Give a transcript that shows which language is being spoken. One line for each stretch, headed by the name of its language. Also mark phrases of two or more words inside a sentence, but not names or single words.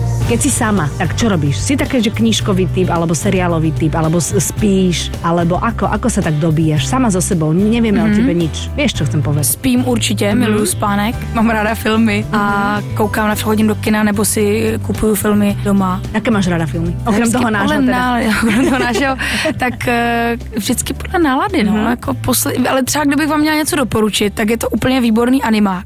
Slovak: Keď si sama, tak čo robíš? Si také, že knižkový typ, alebo seriálový typ, alebo spíš, alebo ako sa tak dobíjaš? Sama so sebou, nevieme o tebe nič. Vieš, čo chcem povedať?
Czech: Spím určitě, miluju spánek, mám ráda filmy a koukám na chodím do kina nebo si kupuju filmy doma. Jaké máš ráda filmy?
Slovak: Okrem toho nášho
Czech: teda. Tak vždycky podle nálady, no. Jako ale třeba kdybych vám měla něco doporučit, tak je to úplně výborný animák.